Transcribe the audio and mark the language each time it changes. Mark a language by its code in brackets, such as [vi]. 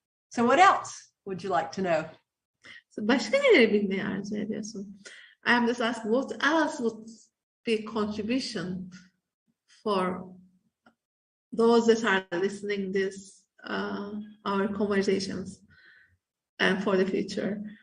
[en] So what else would you like to know? [tr] Başka neleri bilmeyi arzu ediyorsun? [en] I am just asking, what else would be contribution for those that are listening this our conversations and for the future?